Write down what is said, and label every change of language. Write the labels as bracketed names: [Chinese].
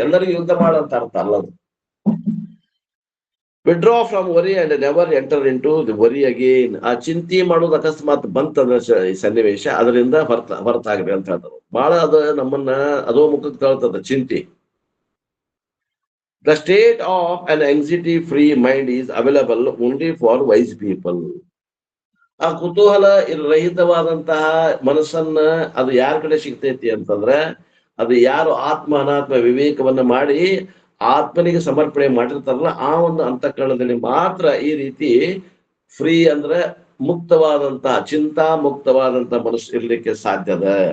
[Kannada] ಎಲ್ಲರಿಗೂ ಯುದ್ಧ ಮಾಡಂತ ಅರ್ಥ ಅಲ್ಲದು. [English] Withdraw from worry and never enter into the worry again. [Kannada] ಆ ಚಿಂತೆ ಮಾಡೋದು ಅಕಸ್ಮಾತ್ ಬಂತಂದ್ರೆ ಸನ್ನಿವೇಶ, ಅದರಿಂದ ಹೊರತಾಗ್ರಿ ಅಂತ ಹೇಳ್ತಾರೆ. ಬಹಳ ಅದು ನಮ್ಮನ್ನ ಅದೋ ಮುಖಕ್ಕೆ ತಳ್ತದ ಚಿಂತೆ. [English] The state of an anxiety-free mind is available only for wise people. [Kannada] ಆ ಕುತೂಹಲ ರಹಿತವಾದಂತಹ ಮನಸ್ಸನ್ನ ಅದು ಯಾರ ಕಡೆ ಸಿಗ್ತೈತಿ ಅಂತಂದ್ರೆ, ಅದು ಯಾರು ಆತ್ಮ ಅನಾತ್ಮ ವಿವೇಕವನ್ನ ಮಾಡಿ ಆತ್ಮನಿಗೆ ಸಮರ್ಪಣೆ ಮಾಡಿರ್ತಾರಲ್ಲ, ಆ ಒಂದು ಅಂತಃಕರಣದಲ್ಲಿ ಮಾತ್ರ ಈ ರೀತಿ ಫ್ರೀ ಅಂದ್ರೆ ಮುಕ್ತವಾದಂತಹ, ಚಿಂತಾ ಮುಕ್ತವಾದಂತಹ ಮನಸ್ಸು ಇರ್ಲಿಕ್ಕೆ ಸಾಧ್ಯದ.